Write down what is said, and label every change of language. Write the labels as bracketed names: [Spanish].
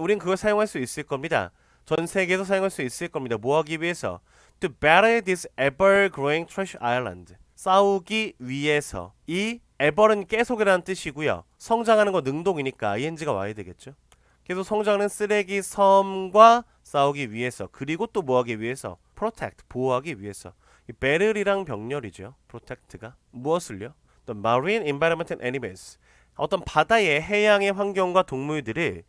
[Korean] 우린 그걸 사용할 수 있을 겁니다. 전 세계에서 사용할 수 있을 겁니다. 뭐 하기 위해서? [English] To battle this ever-growing trash island. [Korean] 싸우기 위해서. 이 ever은 계속이라는 뜻이고요. 성장하는 거 능동이니까 ing가 와야 되겠죠. 계속 성장하는 쓰레기 섬과 싸우기 위해서. 그리고 또 뭐 하기 위해서? protect, 보호하기 위해서. 이 battle이랑 병렬이죠. protect가. 무엇을요? [English] The marine environment and animals. [Korean] 어떤 바다의 해양의 환경과 동물들을 보호하기 위해서 이제 사용할 수